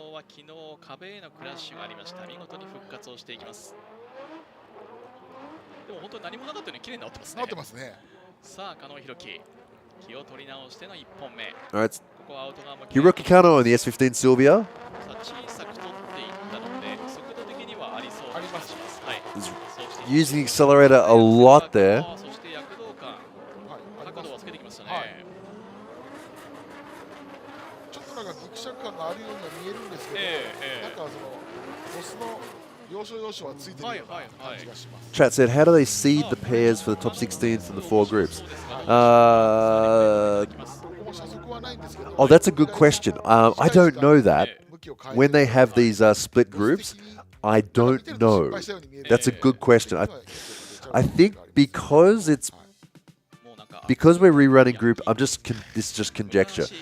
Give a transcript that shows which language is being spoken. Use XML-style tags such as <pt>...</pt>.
<ja>昨日壁へのクラッシュがありました。見事に復活をしていきます。でも本当に何もなかったように綺麗に治ってますね。治ってますね。さあ加納弘樹、気を取り直しての1本目。</ja> <en>All right.</en> <ja>ここはアウト側も</ja> <en>Hiroki Kano on the S15 Sylvia.</en> <ja>さあ小さく取っていったので速度的にはありそう。あります。はい。</ja> <en>Using the accelerator a lot there.</en> <ja>そして躍動感、角度をつけてきましたね。ちょっとなんかギクシャク感があるようには見えるんですけど、なんかそのボスの要所要所はついてるような感じがします。</ja> <en>Chat said, how do they seed the pairs for the top 16 from the 4 groups? Oh, that's a good question. I don't know that. When they have these split groups, I don't know. That's a good question. I think because we're rerunning group, this is just conjecture.</en>